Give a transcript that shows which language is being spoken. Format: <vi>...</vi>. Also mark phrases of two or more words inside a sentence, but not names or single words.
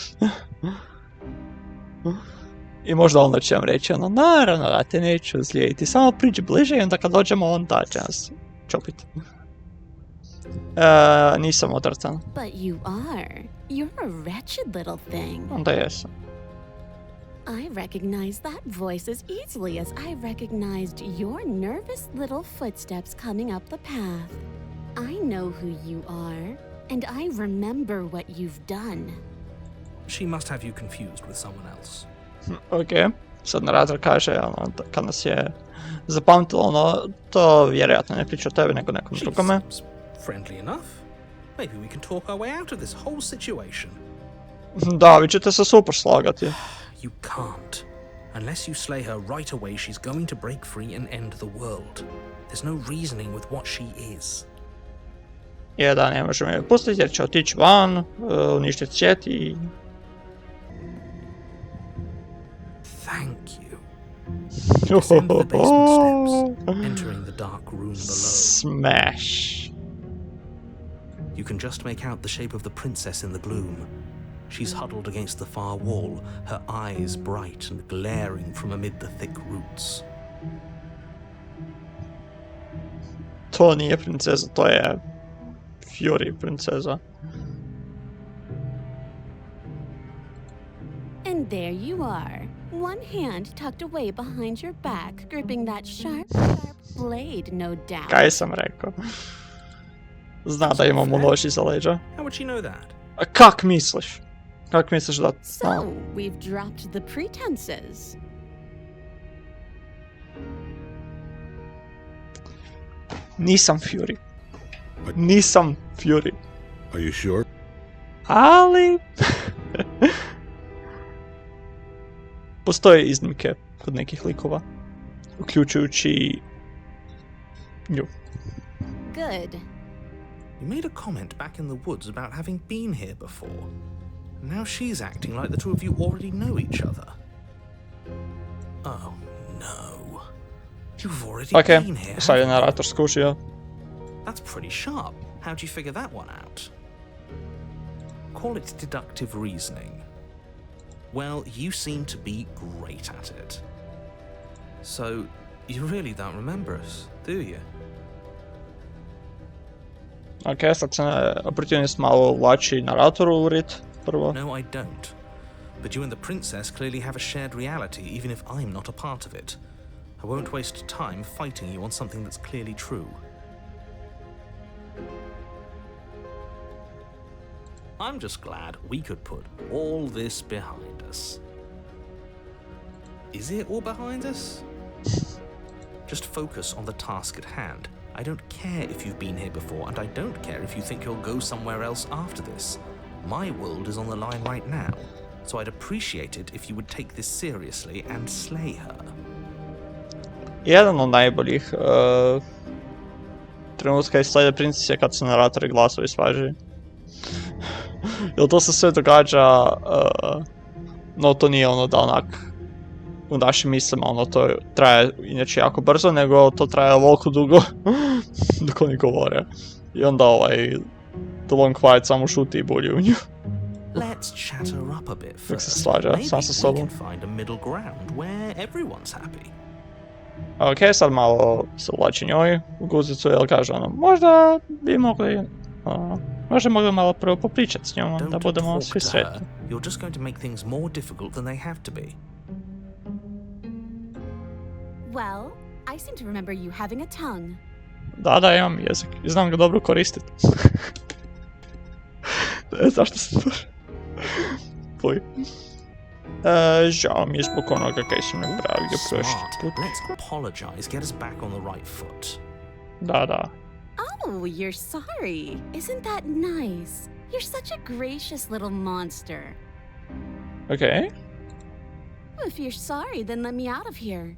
<hr>I možda onda će vam reći, naravno da te neću ozlijediti, samo priđi bliže i onda kad dođemo onda će nas čopiti. Nisam odvratan.</hr> <en>But you are. You're a wretched little thing.</en> <hr>Onda jesam.</hr> <en>I recognize that voice as easily as I recognized your nervous little footsteps coming up the path. I know who you are, and I remember what you've done. She must have you confused with someone else.</en> <hr>Ok, sad narator kaže, kad nas je zapamtilo, to vjerojatno ne priča o tebi, nego nekom drugome.</hr> <en>Friendly enough. Maybe we can talk our way out of this whole situation.</en> <hr>Da, vi ćete se super slagati.</hr> <en>You can't. Unless you slay her right away, she's going to break free and end the world. There's no reasoning with what she is.</en> <hr>Jedan, ne možemo je pustiti jer će otići van, uništiti svijet i...</hr> <en>Thank you. Descend the basement steps, entering the dark room below. Smash. You can just make out the shape of the princess in the gloom. She's huddled against the far wall, her eyes bright and glaring from amid the thick roots.</en> <hr>To nije princeza, to je Fury princeza.</hr> <en>And there you are, one hand tucked away behind your back, gripping that sharp, sharp blade, no doubt.</en> <hr>Kaj sam rekao? Zna da imamo nož iza leđa.</hr> <en>How would she know that?</en> <hr>A kak misliš? Kak misliš da...</hr> <en>So, we've dropped the pretenses.</en> <hr>Nisam Fury. Nisam Fury.</hr> <en>Are you sure?</en> <hr>Ali... Postoje iznimke kod nekih likova. Uključujući... nju.</hr> <en>Good. You made a comment back in the woods about having been here before. Now she's acting like the two of you already know each other. Oh, no. You've already been here.</en> <hr>Ok, sad je narator skužio.</hr> <en>That's pretty sharp. How'd you figure that one out? Call it deductive reasoning. Well, you seem to be great at it. So, you really don't remember us, do you?</en> <hr>Ok, sad se oportunist malo uvlači naratoru u rit, prvo.</hr> <en>No, I don't. But you and the princess clearly have a shared reality, even if I'm not a part of it. I won't waste time fighting you on something that's clearly true. I'm just glad we could put all this behind us. Is it all behind us? Just focus on the task at hand. I don't care if you've been here before, and I don't care if you think you'll go somewhere else after this. My world is on the line right now, so I'd appreciate it if you would take this seriously and slay her.</en> <hr>Jedan od najboljih trenutka iz Sljedeće princese je kad se naratori glasovi svađaju. Jer to se sve događa, no to nije ono da onak u našim mislima, ono to traje inače jako brzo, nego to traje ovoliko dugo dok oni govore. I onda The Long Quiet samo šuti i bulji u nju.</hr> <en>Let's chat her up a bit</en> <hr>Dok se</hr> <en>first.</en> <hr>svađa</hr> <en>Maybe</en> <hr>sam sa</hr> <en>we</en> <hr>sobom.</hr> <en>can find a middle ground where everyone's happy.</en> <hr>Ok, sad malo se uvlači njoj u guzicu, jer kaže ono, možda bi mogli, možda mogli malo prvo popričati s njom, da</hr> <en>Don't</en> <hr>budemo</hr> <en>talk</en> <hr>svi</hr> <en>to</en> <hr>sretni.</hr> <en>her. You're just going to make things more difficult than they have to be. Well, I seem to remember you having a tongue.</en> <hr>Da, imam jezik i znam ga dobro koristiti. Zašto se to... Fuj. Žao mi je zbog onoga kaj sam napravio prošli put.</hr> <en>Let's apologize, get us back on the right foot.</en> <hr>Da.</hr> <en>Oh, you're sorry. Isn't that nice? You're such a gracious little monster. Okay. If you're sorry, then let me out of here.</en>